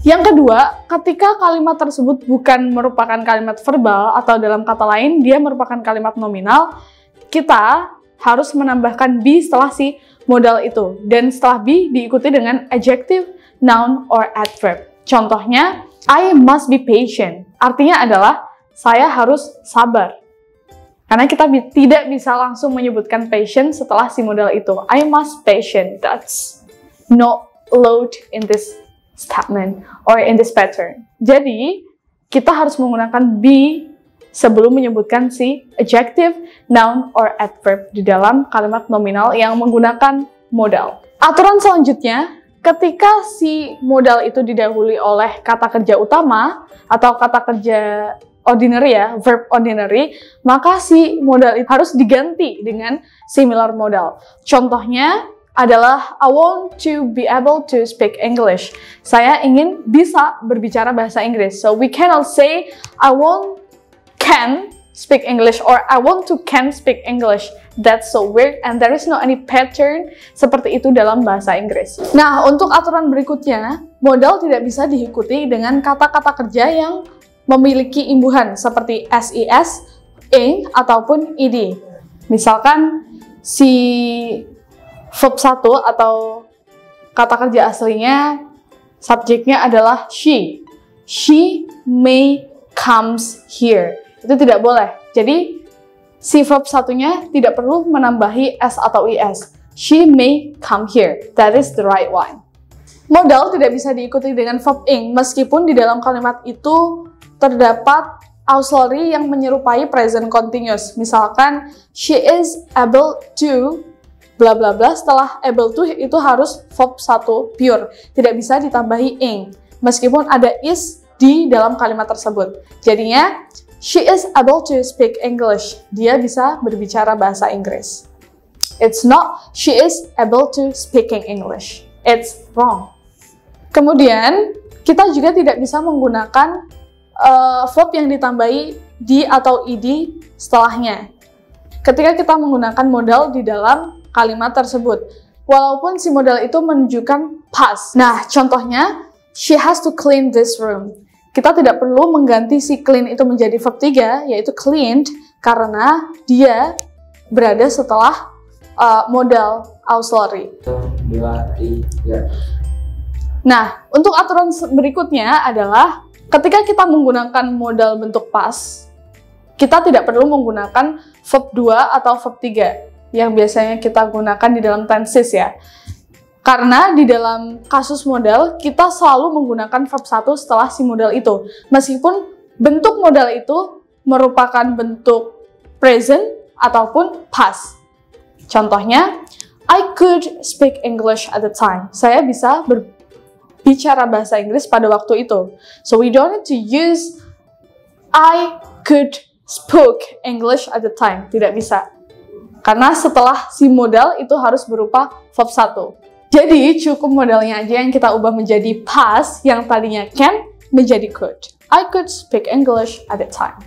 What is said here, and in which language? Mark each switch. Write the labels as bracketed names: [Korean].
[Indonesian] Yang kedua, ketika kalimat tersebut bukan merupakan kalimat verbal atau dalam kata lain, dia merupakan kalimat nominal, kita harus menambahkan be setelah si modal itu. Dan setelah be diikuti dengan adjective, noun, or adverb. [English] Contohnya, I must be patient. [Indonesian] Artinya adalah saya harus sabar. Karena kita tidak bisa langsung menyebutkan patient setelah si modal itu. [English] I must patient. That's not allowed in this statement or in this pattern. [Indonesian] Jadi, kita harus menggunakan be sebelum menyebutkan si adjective, noun, or adverb di dalam kalimat nominal yang menggunakan modal. Aturan selanjutnya, ketika si modal itu didahului oleh kata kerja utama atau kata kerja ordinary ya, verb ordinary, maka si modal itu harus diganti dengan similar modal. Contohnya adalah [English] I want to be able to speak English. [Indonesian] Saya ingin bisa berbicara bahasa Inggris. [English] So we cannot say I want can speak English or I want to can speak English. That's so weird and there is no any pattern [Indonesian] seperti itu dalam bahasa Inggris. Nah, untuk aturan berikutnya, modal tidak bisa diikuti dengan kata-kata kerja yang memiliki imbuhan seperti SES, ing, ataupun ed. Misalkan si verb 1 atau kata kerja aslinya subjeknya adalah she. [English] She may comes here. [Indonesian] Itu tidak boleh. Jadi si verb satunya tidak perlu menambahi s atau is. [English] She may come here. That is the right one. [Indonesian] Modal tidak bisa diikuti dengan verb ing meskipun di dalam kalimat itu terdapat auxiliary yang menyerupai present continuous. Misalkan [English] she is able to bla bla [Indonesian] bla, setelah able to itu harus verb 1 pure. Tidak bisa ditambahi ing meskipun ada is di dalam kalimat tersebut. Jadinya [English] she is able to speak English. [Indonesian] Dia bisa berbicara bahasa Inggris. [English] It's not she is able to speaking English. It's wrong. [Indonesian] Kemudian, kita juga tidak bisa menggunakan verb yang ditambahi di atau ed setelahnya. Ketika kita menggunakan modal di dalam kalimat tersebut, walaupun si modal itu menunjukkan past. Nah, contohnya, she has to clean this room. Kita tidak perlu mengganti si clean itu menjadi verb 3, yaitu cleaned, karena dia berada setelah modal auxiliary. 1, 2, 3. Nah, untuk aturan berikutnya adalah ketika kita menggunakan modal bentuk past, kita tidak perlu menggunakan verb 2 atau verb 3 yang biasanya kita gunakan di dalam tenses ya. Karena di dalam kasus modal, kita selalu menggunakan verb 1 setelah si modal itu. Meskipun bentuk modal itu merupakan bentuk present ataupun past. Contohnya, [English] I could speak English at the time. [Indonesian] Saya bisa berbicara bahasa Inggris pada waktu itu. [English] So we don't need to use I could speak English at the time. [Indonesian] Tidak bisa. Karena setelah si modal itu harus berupa verb 1. Jadi cukup modalnya aja yang kita ubah menjadi past yang tadinya can menjadi could. [English] I could speak English at the time.